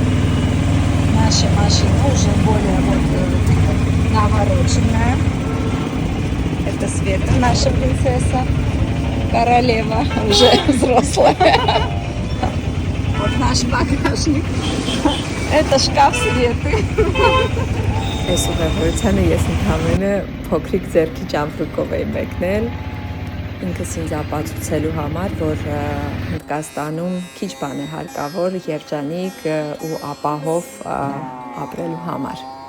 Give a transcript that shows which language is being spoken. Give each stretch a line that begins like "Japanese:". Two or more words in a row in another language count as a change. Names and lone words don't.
Russian: Наша машина уже более навороченная. Это Света, наша принцесса, королева, уже взрослая. Вот наш багажник. Это шкаф Светы.
Armenian: Այս ուղևորությանը ես ընդհանրապես փոքրիկ ձեռքի ճամփրուկով էի մեկնել ինքս ինձ ապացուցելու համար, որ Հնդկաստանում քիչ բան է հարկավոր երջանիկ ու ապահով ապրելու համար։